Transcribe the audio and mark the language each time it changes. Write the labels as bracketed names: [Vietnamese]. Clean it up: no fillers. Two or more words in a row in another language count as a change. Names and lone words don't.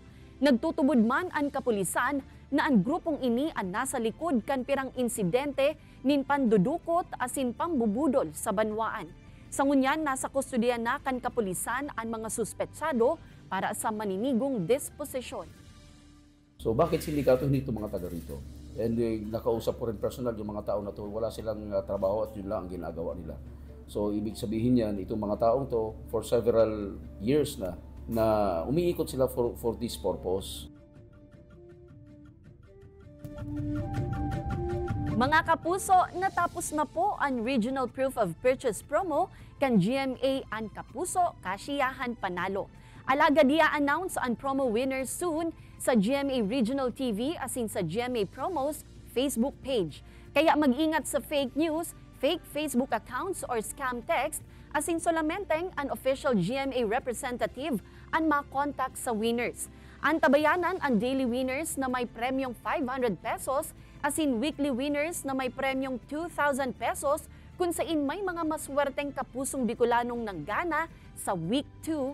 [Bikol] Nagtutubod man ang kapulisan na ang grupong ini ang nasa likod kan pirang insidente nin pandudukot asin pambubudol sa banwaan. Sa ngunyan, nasa kustodiya na kan kapulisan ang mga suspetsado para sa maninigong disposisyon. [Filipino] So bakit sindikato hindi ito mga taga rito? [English] And nakausap [Filipino] ko rin personal yung mga tao na to, wala silang trabaho at yun lang ang ginagawa nila. So ibig sabihin yan, itong mga taong to [English] for several years [Filipino] na umiikot sila [English] for this purpose. [Filipino] Mga kapuso, natapos na po ang [Bikol] Regional Proof of Purchase promo kan GMA ang Kapuso Kasiyahan Panalo. Alaga dia announce ang [English] promo winners soon [Bikol] sa GMA Regional TV asin sa GMA Promos Facebook page. Kaya mag-ingat sa [English] fake news, fake Facebook accounts or scam text [Bikol] asin solamenteng ang official GMA representative ang makontak sa winners. Antabayanan ang [English] daily winners [Bikol] na may premyong 500 pesos asin [English] weekly winners [Bikol] na may premyong 2,000 pesos kung saan may mga maswerteng kapusong Bicolanong nanggana sa week 2.